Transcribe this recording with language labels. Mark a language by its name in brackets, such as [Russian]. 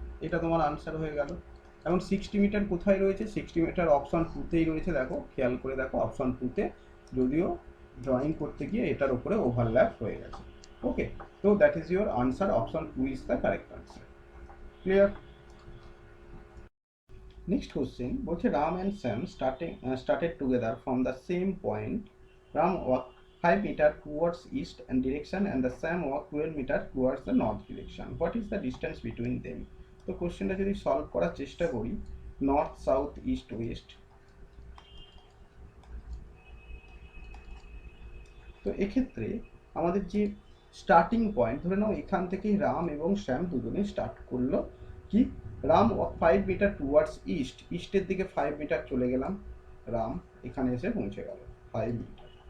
[Bangla] এটা তোমার আনসার হয়ে গেল। এখন 60 মিটার কোথায় রয়েছে, 60 মিটার অপশন 2তেই রয়েছে, দেখো খেয়াল করে দেখো অপশন 2তে, যদিও ড্রয়িং করতে গিয়ে এটার উপরে ওভারল্যাপ হয়ে গেছে। [English] Okay, তো that is your answer, option 2 is the correct answer. Clear? Next question বলছে Ram and Sam started together from the same point. Ram walked 5 meter towards east and direction and the Sam walked 12 meter towards the north direction. What is the distance between them? [Bangla] তো কোশ্চেনটা যদি solve করার চেষ্টা করি, north south east West, তো এক্ষেত্রে আমাদের যে স্টার্টিং পয়েন্ট, ধরে নাও এখান থেকেই রাম এবং শ্যাম দুজনে স্টার্ট করলো কি, রাম 5 মিটার টুয়ার্ডস ইস্ট, ইস্টের দিকে 5 মিটার চলে গেলাম, রাম এখানে এসে পৌঁছে গেল 5 মিটার।